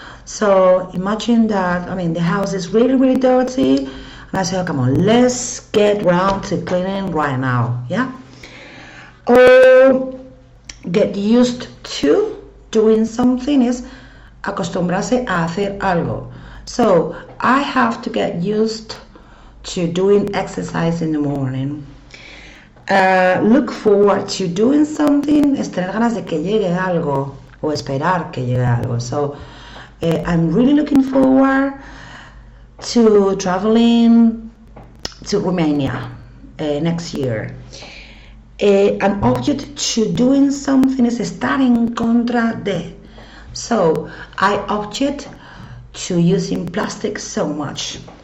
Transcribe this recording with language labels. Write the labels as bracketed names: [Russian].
[English] So imagine that, the house is really, really dirty, and I say, oh, come on, let's get round to cleaning right now, yeah? Or get used to doing something is [Spanish] acostumbrarse a hacer algo. [English] So I have to get used to doing exercise in the morning. Look forward to doing something [Spanish] es tener ganas de que llegue algo, o esperar que llegue algo. [English] So I'm really looking forward to traveling to Romania next year. An object to doing something is [Spanish] estar en contra de. [English] So, I object to using plastic so much.